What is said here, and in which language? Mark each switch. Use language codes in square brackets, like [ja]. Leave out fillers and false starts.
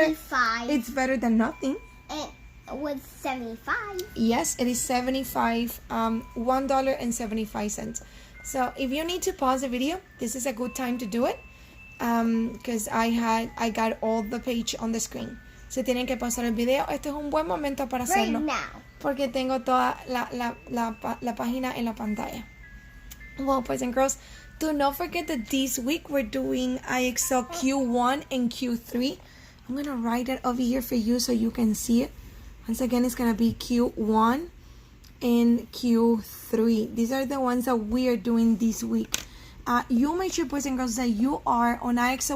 [en] Only 5. It's better than nothing. And was 75. Yes, it is 75, $1.75. So if you need to pause the video, this is a good time to do it, because I got all the page on the screen. [es] Si tienen que pausar el video, este es un buen momento para hacerlo, [en] Right now. [es] porque tengo toda la página en la pantalla. [en] Well, boys and girls, do not forget that this week we're doing IXL Q1 and Q3. I'm going to write it over here for you so you can see it. Once again, it's going to be Q1 and Q3. These are the ones that we are doing this week. You make sure, boys and girls, that you are on IXL.